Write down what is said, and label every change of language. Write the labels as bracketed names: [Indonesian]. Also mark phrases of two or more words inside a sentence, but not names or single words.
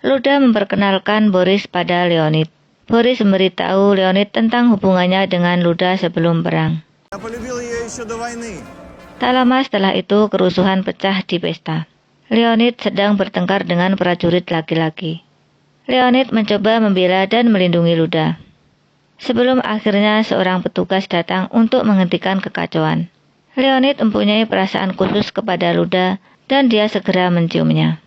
[Indonesian] Luda memperkenalkan Boris pada Leonid. Boris memberitahu Leonid tentang hubungannya dengan Luda sebelum perang. [Russian] Я полюбил ее еще до войны. [Indonesian] Tak lama setelah itu kerusuhan pecah di pesta. Leonid sedang bertengkar dengan prajurit laki-laki. Leonid mencoba membela dan melindungi Luda. Sebelum akhirnya seorang petugas datang untuk menghentikan kekacauan. Leonid mempunyai perasaan khusus kepada Luda dan dia segera menciumnya.